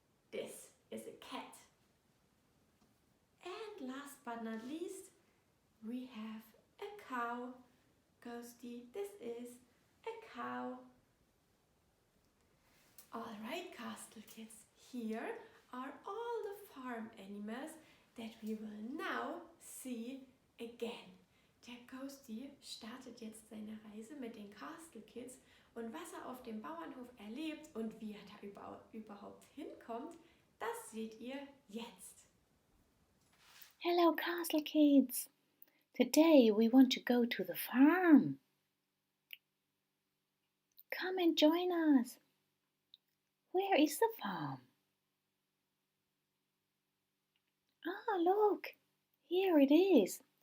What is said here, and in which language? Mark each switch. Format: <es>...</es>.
<en>This is a cat. And last but not least, we have a cow. Ghosty, this is a cow. Alright, Castle Kids, here are all the farm animals that we will now see again.</en> <de>Der Ghosty startet jetzt seine Reise mit den Castle Kids und was er auf dem Bauernhof erlebt und wie er da überhaupt hinkommt, das seht ihr jetzt.</de> <en>Hello, Castle Kids! Today we want to go to the farm. Come and join us. Where is the farm? Ah, look! Here it is.</en>